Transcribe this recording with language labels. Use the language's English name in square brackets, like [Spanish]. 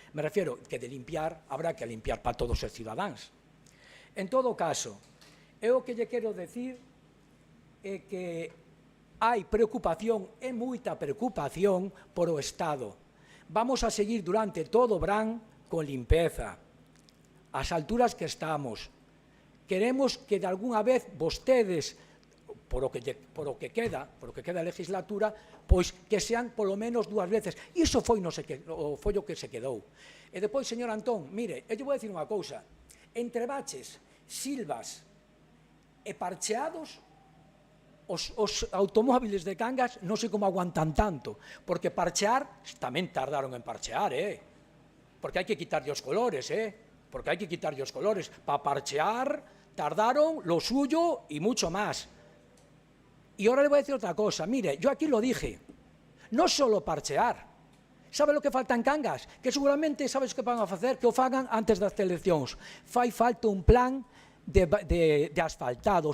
[Spanish] Me refiero que de limpiar, habrá que limpiar para todos [Galician] os cidadáns. En todo caso, eu o que lle quero decir é que hai preocupación, e moita preocupación, por o Estado. Vamos a seguir durante todo o verán con limpeza. As alturas que estamos. Queremos que de algunha vez vostedes, por o que queda a legislatura, pois que sean polo menos 2 veces. Iso foi o que se quedou. E depois, señor Antón, mire, eu vou dicir unha cousa. Entre baches, silvas e parcheados, os automóviles de Cangas non sei como aguantan tanto, porque parchear, tamén tardaron en parchear, porque hai que quitarlle os colores, porque hai que quitarlle os colores. [Spanish] Para parchear tardaron lo suyo y mucho más. Y ahora le voy a decir otra cosa. Mire, yo aquí lo dije. No solo parchear. ¿Sabe lo que falta en Cangas? [Galician] Que seguramente, sabes que van a facer? Que o fagan antes das eleccións. Fai falta un plan de asfaltado.